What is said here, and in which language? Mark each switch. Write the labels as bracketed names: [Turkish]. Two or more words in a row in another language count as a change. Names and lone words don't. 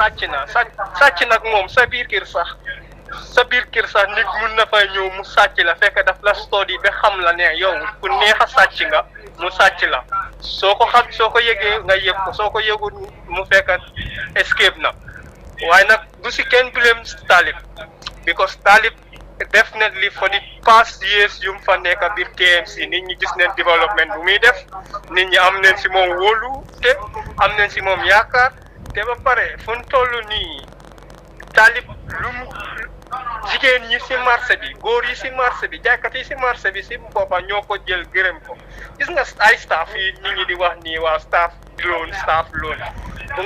[Wolof] nag moom sa biir kër sax nit mun na fay ñëw mu sàcc la fekk daf la study ba xam la ne yow ku neex a sàcc nga mu sàcc la soo ko yëgee nga yëg ko soo ko yëgul mu fekk escape na waaye nag du si kenn blame Talib [English] because Talib definitely for the past years [Wolof] yu mu fa nekk biir KMC nit ñi gis neen development bu muy def nit ñi am neen si moom wóolu te am neen si moom yaakaar te ba pare fu mu toll nii Talib jigéen ñi si marché bi góor yi si marché bi jaaykat yi si marché bi si boppa ñoo ko jël gërëm ko gis nga ay staff yi nit ñi di wax nii waa [English] staff loan [Wolof] bu